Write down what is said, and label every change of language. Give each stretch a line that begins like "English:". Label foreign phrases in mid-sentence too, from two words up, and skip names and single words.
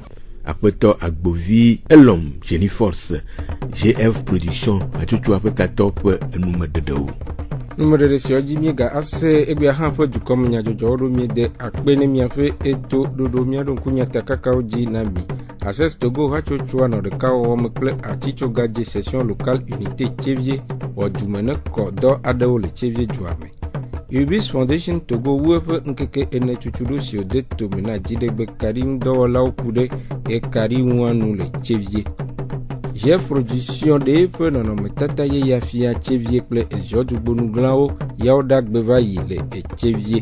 Ewe: Aƒetɔ Agbovi Elom Jenifors GF production hatsotsoa ƒe tatɔ ƒe enumeɖeɖewo. Numeɖeɖe siwo dzi míega ase egbea hã ƒe dukɔme nyadzɔdzɔwo ɖo míede akpe ne míaƒe eto ɖoɖo míaɖo ŋku miatakakawo dzi na mi. Access Togo hatsotsoa nɔ ɖeka wɔwɔ me kple Atsitsogadze
French: section locale unité
Ewe: Tsevie wɔ dume ne kɔ dɔ aɖewo le Tsevie dua me. Ubis Foundation Togo wu eƒe ŋkeke ene tutuɖo siwo de tome na dziɖegbe kaɖi ŋudɔwɔlawo ku ɖe ekaɖi ŋuanu le Tsevie. GF production ɖe eƒe nɔnɔmetata yeya fia Tsevie kple eziɔdzugbonugglãwo yawo ɖagbe va yi le Tsevie.